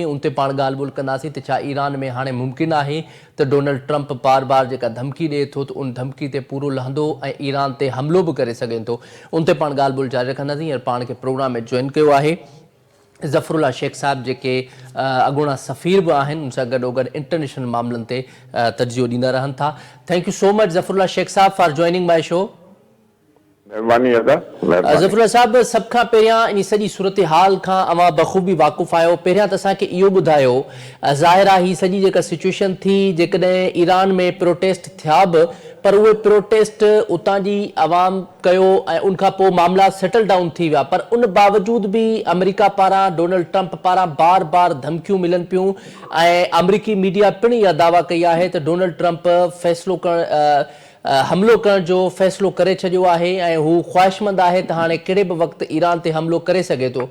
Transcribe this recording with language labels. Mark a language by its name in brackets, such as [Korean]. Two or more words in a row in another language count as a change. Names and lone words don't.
[Sindhi] उन ते पाण ॻाल्हि ॿोल कंदासीं त छा ईरान में हाणे मुमकिन आहे त डोनाल्ड ट्रंप बार बार जेका धमकी ॾिए थो त उन धमकी ते पूरो लहंदो ऐं ईरान ते हमिलो बि करे सघे थो। उन ते पाण ॻाल्हि ॿोल जारी रखंदासीं। हींअर पाण खे प्रोग्राम में जॉइन कयो आहे ज़फ़रुल्ला शेख साहब, जेके अॻूणा सफ़ीर बि आहिनि, उन सां गॾोगॾु इंटरनेशनल मामलनि ते तर्जियो ॾींदा रहनि था। [English] thank you so much Zafarullah Shaikh sahib for joining my show. [Sindhi] ज़फ़रुल्ला साहब, सभ खां पहिरियां इन सॼी सूरत हाल खां अवां बख़ूबी वाक़ुफ़ आहियो, पहिरियां त असांखे इहो ॿुधायो, ज़ाहिर आहे हीअ सॼी जेका सिचुएशन थी, जेकॾहिं ईरान में प्रोटेस्ट थिया बि पर उहे प्रोटेस्ट उतां जी आवाम कयो ऐं उनखां पोइ मामला [English] settle down [Sindhi] थी विया, पर उन बावजूद बि अमेरिका पारां, डोनाल्ड ट्रंप पारां बार बार धमकियूं मिलनि पियूं ऐं अमरीकी मीडिया पिणु इहा दावा कई आहे त डोनाल्ड ट्रंप फ़ैसिलो हमिलो करण जो फ़ैसिलो करे छॾियो आहे ऐं हू ख़्वाहिशमंद आहे त हाणे कहिड़े बि वक़्तु ईरान ते हमिलो करे सघे थो।